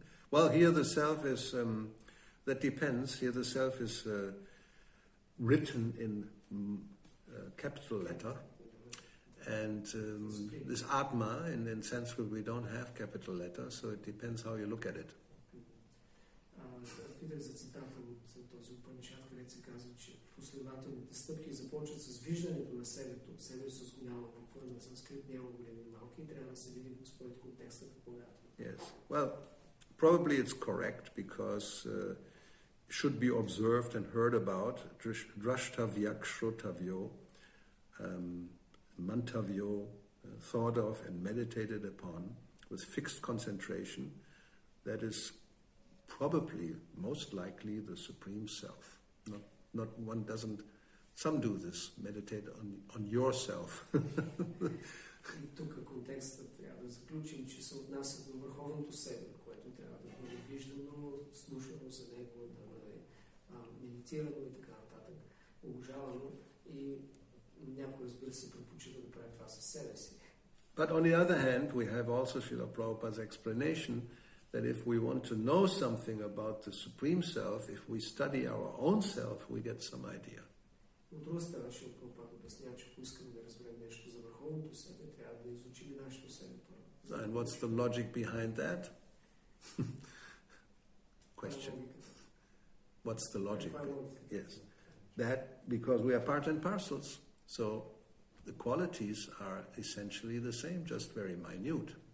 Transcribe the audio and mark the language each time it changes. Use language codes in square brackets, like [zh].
[en] Well, here the self is, that depends. Here the self is written in capital letter, and this Atma, in Sanskrit we don't have capital letter, so it depends how you look at it. [bg] Питах за цитата от този Упанишад, където се казва, че последователните стъпки започват с виждането на себето с голяма буква, на санскрит няма големи и малки, и трябва да се види според контекста какво е. [en] Yes, well, probably it's correct because should be observed and heard about, [sa] drashtavyak shrotavyo, mantavyo, [en] thought of and meditated upon with fixed concentration. That is probably, most likely, the Supreme Self. Not one doesn't. Some do this, meditate on yourself. [bg] И тук контекстът трябва да заключим, че се отнася до върховното себе, което трябва да бъде виждано, слушано за него, да бъде медитирано и така нататък, уважавано, и някой, разбира се, предпочита да прави това със себе си. [en] But on the other hand, we have also Srila Prabhupada's explanation that if we want to know something about the Supreme Self, if we study our own self, we get some idea. [bg] От друга страна, Шрила Прабхупада обяснява, че ако искаме да разберем нещо за върховното себе, трябва да изучим нашето себе първо. [en] And what's the logic behind that? Question. What's the logic? Yes. That because we are part and parcels. So the qualities are essentially the same, just very minute.